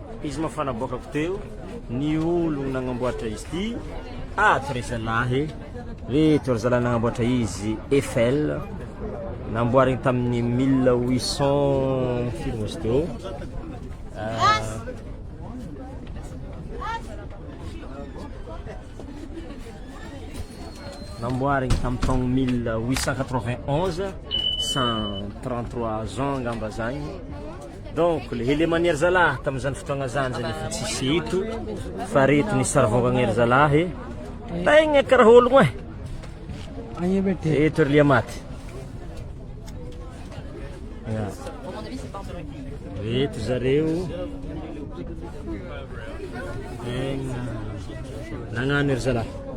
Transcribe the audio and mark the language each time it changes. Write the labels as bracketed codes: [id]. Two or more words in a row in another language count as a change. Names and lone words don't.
[mg] izy mafana bokako teo ny ologno nagnamboatra izy ty ato re zalahy reto ry zalahy nagnamboatra izy Eiffel namboarigny tamin'ny 1800 firy moa izy teo namboarigny tamin'ny taogno 1891 133 ans angamba zagny. [fr] Donc le manière [mg] zalahy tamin'izany fotoagna zany zany efa tsisy eto fa reto ny sarivongagna ery zalahy tegna karaha ologno e eto ry liamaty. Reto zareo tegna nagnano ery zalahy.